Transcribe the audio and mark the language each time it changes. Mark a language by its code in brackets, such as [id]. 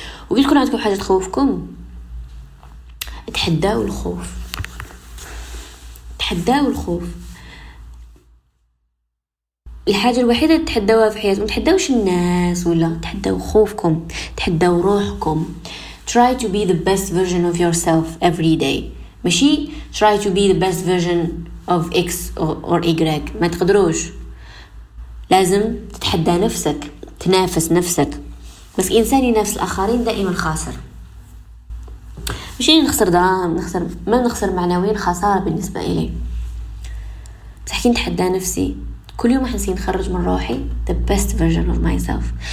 [ar] وكي تكون عندكم حاجه تخوفكم تحداو الخوف، تحداو الخوف. الحاجة الوحيدة تحداوها في حياتكم تحداوش الناس ولا تحداو خوفكم، تحداو روحكم. [en] try to be the best version of yourself every day، [ar] ماشي [en] try to be the best version of x or y. [ar] ما تقدروش، لازم تتحدى نفسك تنافس نفسك. بس إنسان ينافس الآخرين دائما خاسر، ماشي نخسر دراهم نخسر ما نخسر معنويا خسارة بالنسبة إلي، تحكي نتحدى نفسي كل يوم حنسي نخرج من روحي [en] the best version of myself.